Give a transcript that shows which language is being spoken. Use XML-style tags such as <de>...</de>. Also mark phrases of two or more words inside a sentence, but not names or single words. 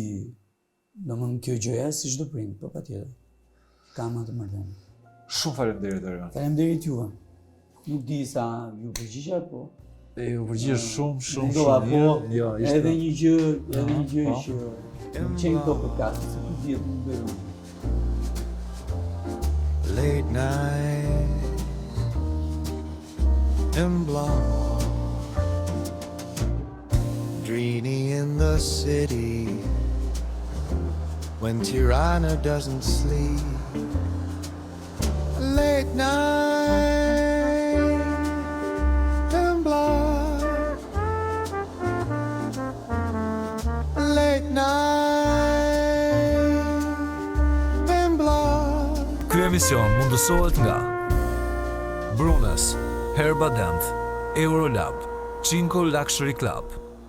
<sq>Domethënë kjo gjëja si çdo prind, po patjetër. Kam atë marrëdhënie. Shumë faleminderit Erion. Faleminderit juve. Nuk di sa ju përgjigja, po. Ju përgjigjesh shumë. Po, jo, edhe një gjë që çem këto podcast, se ku diet nuk bëjmë.</sq> <en>Late night and blonde, dreamy in the city, when Tirana doesn't sleep. Late night and blonde, late night and blonde.</en> <sq>Ky emision mundësohet nga Brunes, Herba Dent, Eurolab, Cinco Luxury Club.</sq>